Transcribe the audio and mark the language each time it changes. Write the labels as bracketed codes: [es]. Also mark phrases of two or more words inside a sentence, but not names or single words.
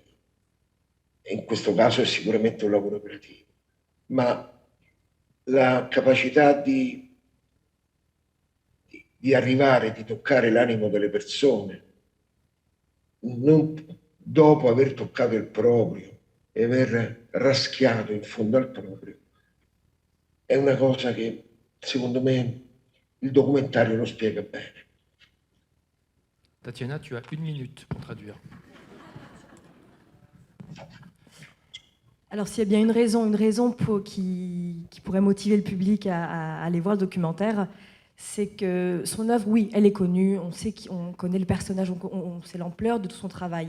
[it] E in questo caso è sicuramente un lavoro creativo, ma la capacità di arrivare, di toccare l'animo delle persone, non dopo aver toccato il proprio e aver raschiato in fondo al proprio, è una cosa che secondo me il documentario lo spiega bene. [fr] Tatiana, tu as 1 minute pour traduire. Alors s'il y a bien une raison qui pourrait motiver le public à aller voir le documentaire, c'est que son œuvre, oui, elle est connue, on connaît le personnage, on sait l'ampleur de tout son travail.